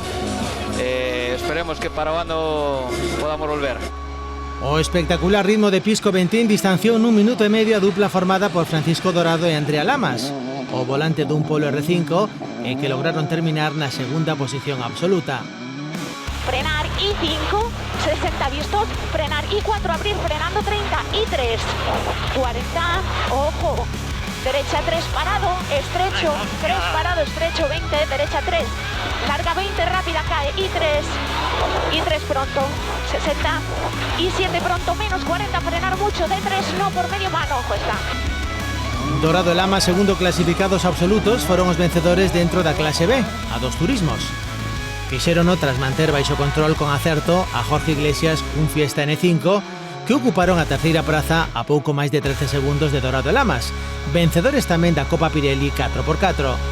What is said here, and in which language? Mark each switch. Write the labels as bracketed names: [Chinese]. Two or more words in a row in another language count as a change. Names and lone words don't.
[Galician] Esperemos que para o ano podamos volver. O espectacular ritmo de Pisco Bentín distanciou nun minuto e medio a dupla formada por Francisco Dorado e Andrea Lamas, o volante dun Polo R5, e que lograron terminar na segunda posición absoluta. [Spanish] Frenar I5, 60 vistos, frenar I4, abrir, frenando 30, I3, 40, ojo, derecha 3 parado, estrecho, 3 parado, estrecho, 20, derecha 3, larga 20, rápida, cae, I3 pronto, 60, I7 pronto, menos 40, frenar mucho, D3 no por medio mano, ojo está. [Galician] Dorado e Lama, segundo clasificados absolutos, foron os vencedores dentro da clase B, a dos turismos. Fixérono tras manter baixo control con acerto a Jorge Iglesias cun Fiesta N5 que ocuparon a terceira praza a pouco máis de 13 segundos de Dorado e Lamas, vencedores tamén da Copa Pirelli 4x4.